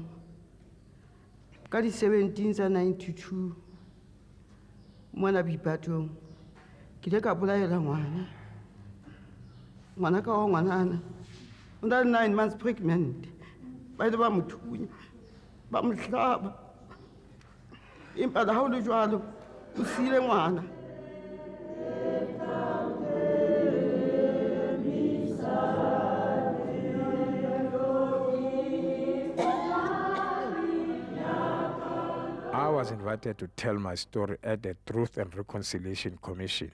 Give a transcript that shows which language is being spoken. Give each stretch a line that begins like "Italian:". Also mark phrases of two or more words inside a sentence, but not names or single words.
Southern Sotho: Ka di 1792, mona Boipatong, ke ile ka bolaela ngwana ka wa ngwanana. O na le 9
English: months pregnant.
Southern Sotho: Ba ile ba mo thunya, ba mo hlaba. Empa le ha o le jwalo, o siile ngwana.
English: I was invited to tell my story at the Truth and Reconciliation Commission.